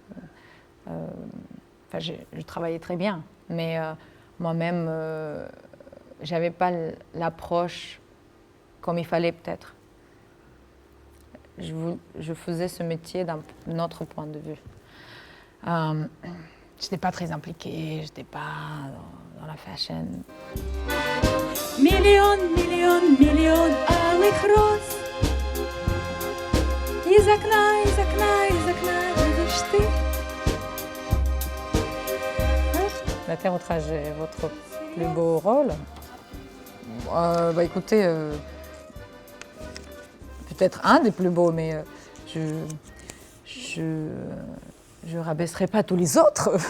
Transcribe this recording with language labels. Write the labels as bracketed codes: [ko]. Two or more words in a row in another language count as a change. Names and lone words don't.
[fr] Je travaillais très bien, mais moi-même, j'avais pas l'approche comme il fallait peut-être. Je faisais ce métier d'un autre point de vue. Je n'étais pas très impliquée, je n'étais pas dans la fashion. [ru] Million алых роз. Из окна, видишь ты. [fr] La Terre au trajet, votre plus beau rôle? Écoutez, peut-être un des plus beaux, mais je rabaisserai pas tous les autres.